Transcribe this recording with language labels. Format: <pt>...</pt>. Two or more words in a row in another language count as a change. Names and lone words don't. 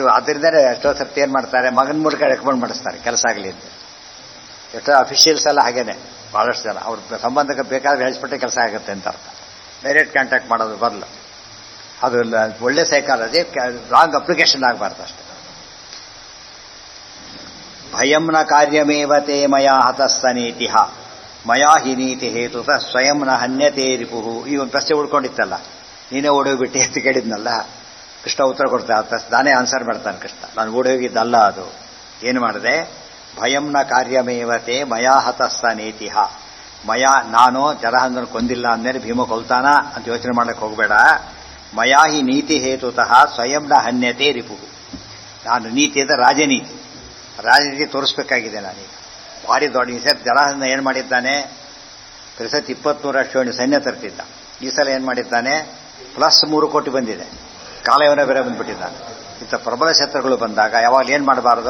<kn>ಅದರಿಂದಲೇ ಎಷ್ಟೋ ಸರ್ತಿ ಏನು ಮಾಡ್ತಾರೆ, ಮಗನ ಮೂಲಕ ರೆಕಮೆಂಡ್ ಮಾಡಿಸ್ತಾರೆ ಕೆಲಸ ಆಗಲಿ ಅಂತ. ಎಷ್ಟೋ ಅಫಿಷಿಯಲ್ಸ್ ಎಲ್ಲ ಹಾಗೇನೆ, ಬಹಳಷ್ಟು ಜನ ಅವ್ರ ಸಂಬಂಧಕ್ಕೆ ಬೇಕಾದ್ರೆ ಹೇಳಿಸ್ಬಿಟ್ಟೆ ಕೆಲಸ ಆಗುತ್ತೆ ಅಂತ ಅರ್ಥ.</kn> <en>direct contact</en> <kn>ಮಾಡೋದು ಬರಲ್ಲ. ಅದು ಒಳ್ಳೆ ಸೈಕಾಲಜಿ,</kn> <en>wrong application</en> <kn>ಆಗಬಾರ್ದು ಅಷ್ಟೇ.</kn> <sa>ಭಯಂ ನ ಕಾರ್ಯಮೇವತೆ ಮಯಾ ಹತಸ್ಸ ನೀತಿಹ ಮಯಾ ಹಿ ನೀತಿ ಹೇತುತ ಸ್ವಯಂ ನ ಹನ್ಯತೆ ರಿಪುಹು.</sa> <kn>ಈ ಒಂದು ಪ್ರಶ್ನೆ ಉಳ್ಕೊಂಡಿತ್ತಲ್ಲ, ನೀನೇ ಓಡೋಗ್ಬಿಟ್ಟು ಅಂತ ಕೇಳಿದ್ನಲ್ಲ, ಕೃಷ್ಣ ಉತ್ತರ ಕೊಡ್ತಾ ನಾನೇ ಆನ್ಸರ್ ಮಾಡ್ತಾನೆ ಕೃಷ್ಣ. ನಾನು ಓಡೋಗಿದ್ದಲ್ಲ ಅದು. ಏನು ಮಾಡಿದೆ?</kn> <sa>ಭಯಂ ನ ಕಾರ್ಯಮೇವತೆ ಮಯಾ ಹತಸ್ಸ ನೀತಿಹ.</sa> <kn>ಮಯಾ, ನಾನು ಜರಹಂಧನ ಕೊಂದಿಲ್ಲ ಅಂದ್ಮೇಲೆ ಭೀಮ ಕೊಲ್ತಾನ ಅಂತ ಯೋಚನೆ ಮಾಡಕ್ಕೆ ಹೋಗಬೇಡ.</kn> <sa>ಮಯಾ ಹಿ ನೀತಿ ಹೇತುತಃ ಸ್ವಯಂ ನ ಹನ್ಯತೆ ರಿಪುಹು.</sa> <kn>ನಾನು ನೀತಿ ಅಂದರೆ ರಾಜನೀತಿ, ರಾಜನೀತಿ ತೋರಿಸ್ಬೇಕಾಗಿದೆ ನಾನೀಗ. ಭಾರಿ ದೊಡ್ಡ ಈ ಸರ್ ಜರಹಂಧ ಏನು ಮಾಡಿದ್ದಾನೆ? ಪ್ರಸತಿ 23 ಸೈನ್ಯ ತರ್ತಿದ್ದ. ಈ ಸಲ ಏನು ಮಾಡಿದ್ದಾನೆ? +3 ಕೋಟಿ ಬಂದಿದೆ. ಕಾಲಯವನ ಬೇರೆ ಬಂದ್ಬಿಟ್ಟಿದ್ದಾನೆ. ಇಂಥ ಪ್ರಬಲ ಶತ್ರುಗಳು ಬಂದಾಗ ಯಾವಾಗ ಏನು ಮಾಡಬಾರ್ದು?</kn>